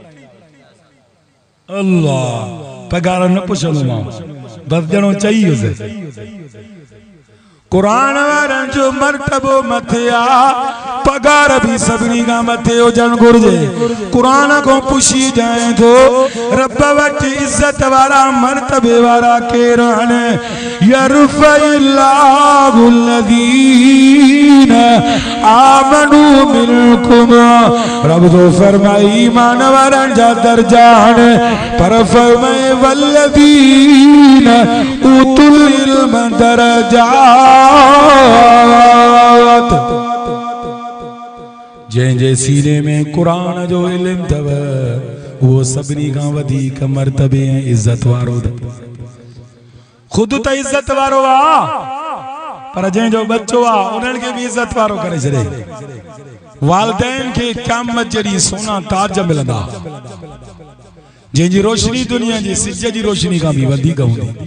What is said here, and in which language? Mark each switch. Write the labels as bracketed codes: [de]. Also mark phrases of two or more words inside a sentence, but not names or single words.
[sd] अल्लाह पगार न पुछंदोमांव बस ॼणो चई हुजे क़ुरान वारनि जो मर्तबो मथे आ पगार भी सभिनी खां मथे हुजणु घुर्जे क़ुरान खां पुछी जाए थो रब वटि इज़त वारा मर्तबे वारा केर आहिनि [ar] يرفع الله الذين آمنوا منكم [sd] रब जो फरमाई ईमान वारनि जा दर्जा आहिनि पर फरमाए [ar] والذين أوتوا العلم درجات [sd] जंहिंजे सीने में क़ुरान जो इल्म अथव उहो सभिनी खां वधीक मर्तबे ऐं इज़त वारो ख़ुदि त इज़त वारो आहे पर जंहिंजो बच्चो आहे उन्हनि खे बि इज़त वारो करे छॾे वालिदैन खे क़यामत जहिड़ी सोना ताज मिलंदा जंहिंजी रोशनी दुनिया जी सिज जी रोशनी खां बि वधीक हूंदी